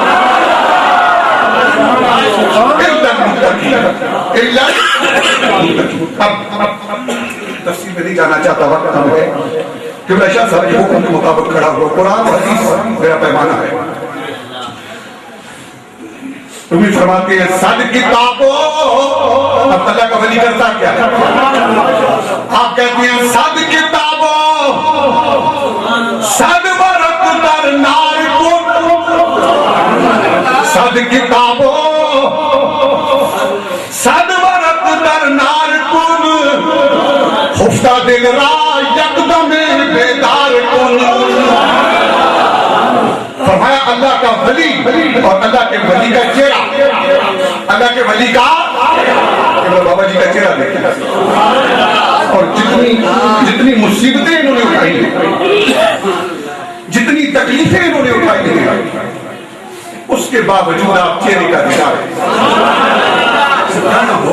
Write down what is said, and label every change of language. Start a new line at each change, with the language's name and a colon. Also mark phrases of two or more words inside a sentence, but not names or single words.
Urdu: تفصیل میں نہیں جانا چاہتا وقت کم ہے کہ شاہ صاحب یہ حکم کے مطابق کھڑا ہو قرآن حدیث میرا پیمانہ ہے. تمہیں فرماتے ہیں
Persian: صد کتابوں
Urdu: اب اللہ کا ولی کرتا کیا ہے آپ کہتے ہیں
Persian: صد کتابوں صد ورق در نار کن صد کتابوں صد ورق در نار کن خفتہ دل را یکدم بیدار کن.
Urdu: فرمایا اللہ کا ولی اور اللہ کے ولی کا چہرہ اللہ کے ولی کا بابا جی کا چہرہ دیکھیں اور جتنی مصیبتیں انہوں نے اٹھائی ہیں جتنی تکلیفیں انہوں نے اٹھائی ہیں اس کے باوجود آپ چہرے کا دیدار نہ ہو.